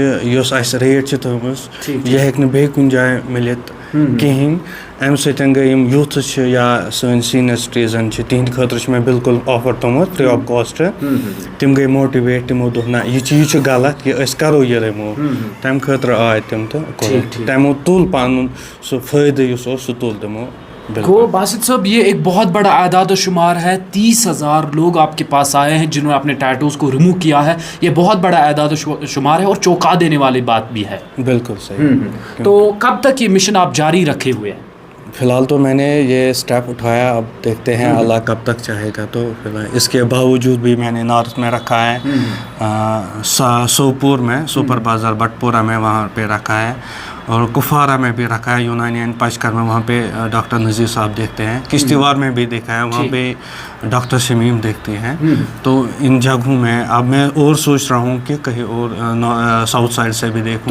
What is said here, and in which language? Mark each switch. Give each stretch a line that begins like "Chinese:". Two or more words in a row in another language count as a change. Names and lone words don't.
Kashmiri: یۄس اَسہِ ریٹ چھِ تھٲومٕژ یہِ ہیٚکہِ نہٕ بیٚیہِ کُنہِ جایہِ مِلِتھ کِہیٖنۍ اَمہِ سۭتۍ گٔے یِم یوٗتھٕز چھِ یا سٲنۍ سیٖنیَر سِٹیٖزَن چھِ تِہِنٛدِ خٲطرٕ چھُ مےٚ بِلکُل آفر تھوٚمُت
English: free of cost
Kashmiri: تِم گٔے موٹِویٹ تِمو دوٚپ نہ یہِ چیٖز چھُ غلط کہِ أسۍ کَرو یہِ رِموٗ تَمہِ خٲطرٕ آے تِم تہٕ تِمو تُل پَنُن سُہ فٲیدٕ یُس اوس سُہ تُل تِمو
Urdu: گو باسط صاحب یہ ایک بہت بڑا اعداد و شمار ہے 30,000 لوگ آپ کے پاس آئے ہیں جنہوں نے اپنے ٹیٹوز کو ریموو کیا ہے یہ بہت بڑا اعداد و شمار ہے اور چونکا دینے والی بات بھی ہے بالکل صحیح تو کب تک یہ مشن آپ جاری رکھے ہوئے ہیں فی الحال تو میں نے یہ اسٹیپ اٹھایا اب دیکھتے ہیں اللہ کب تک چاہے گا تو فی الحال اس کے باوجود بھی میں نے نارتھ میں رکھا ہے سوپور میں سپر بازار بٹ پورہ میں وہاں پہ رکھا ہے اور کپوارہ میں بھی رکھا ہے یونانی اینڈ پچکر میں وہاں پہ ڈاکٹر نذیر صاحب دیکھتے ہیں کشتواڑ میں بھی دیکھا ہے وہاں پہ ڈاکٹر شمیم دیکھتے ہیں تو ان جگہوں میں اب میں اور سوچ رہا ہوں کہ کہیں اور
English: south side
Urdu: سے بھی دیکھوں